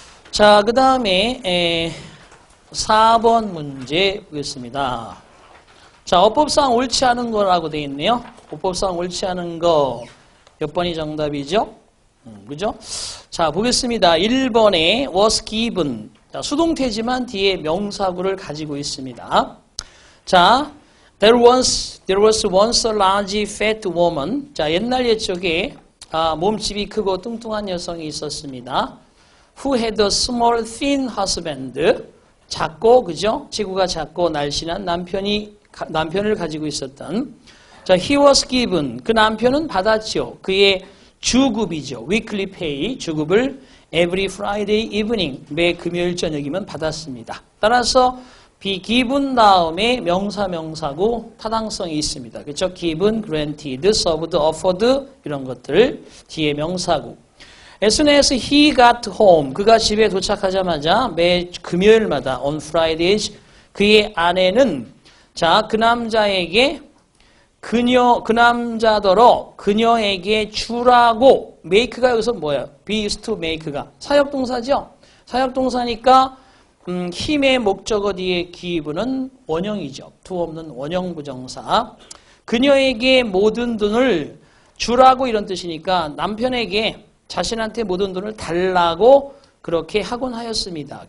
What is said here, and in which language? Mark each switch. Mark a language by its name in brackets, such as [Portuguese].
[Korean] 자, 그 다음에 4번 문제 보겠습니다. 자, 어법상 옳지 않은 거라고 되어 있네요. 어법상 옳지 않은 거 몇 번이 정답이죠? 그죠? 자, 보겠습니다. 1번에 was given. 자, 수동태지만 뒤에 명사구를 가지고 있습니다. [English] 자, there was once a large fat woman. [Korean] 자, 옛날 옛적에 몸집이 크고 뚱뚱한 여성이 있었습니다. [English] Who had a small thin husband. [Korean] 작고 그죠? 지구가 작고 날씬한 남편을 가지고 있었던. 자, [English] he was given. [Korean] 그 남편은 받았죠. 그의 주급이죠. [English] weekly pay. [Korean] 주급을 [English] every Friday evening. [Korean] 매 금요일 저녁이면 받았습니다. 따라서 be given 다음에 명사구 타당성이 있습니다. 그렇죠? given, granted, served, offered 이런 것들 뒤에 명사구. [English] As soon as he got home, [Korean] 그가 집에 도착하자마자 매 금요일마다 [English] on Fridays [Korean] 그의 아내는 자, 그 남자에게 그 남자더러 그녀에게 주라고 make가 여기서 뭐예요? [English] be used to make [Korean] 가 사역동사죠. 사역동사니까 힘의 목적어 뒤에 give는 원형이죠. to 없는 원형 부정사. 그녀에게 모든 돈을 주라고 이런 뜻이니까 남편에게 자신한테 모든 돈을 달라고 그렇게 하곤 하였습니다.